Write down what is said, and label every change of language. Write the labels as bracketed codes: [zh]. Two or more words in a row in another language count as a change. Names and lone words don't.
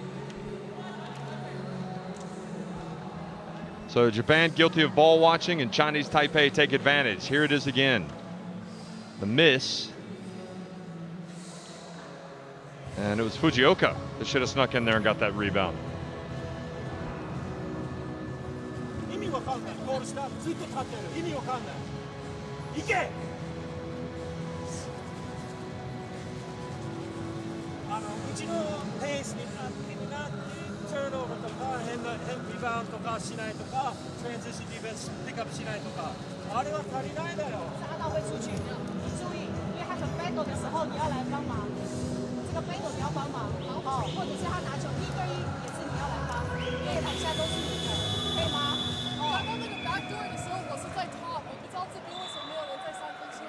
[en] So Japan guilty of ball watching, and Chinese Taipei take advantage. Here it is again. The miss. And it was Fujioka that should have snuck in there and got that rebound. [ja] 意味わかんない。ゴール下ずっと立ってる。意味わかんない。行け。うちのペースになってターンオーバーとか変リバウンドとかしないとかトランジションディフェンスピックアップしないとかあれは足りないだよ。 [zh] 杀到会出去，你注意，因为他的 battle 的时候你要来帮忙，这个 battle 你要帮忙，哦，或者是他拿球1对1也是你要来帮，因为台下都是你的，可以吗？哦。刚刚那个 backdoor 的时候，我是在 top， 我不知道这边为什么没有人在3分线。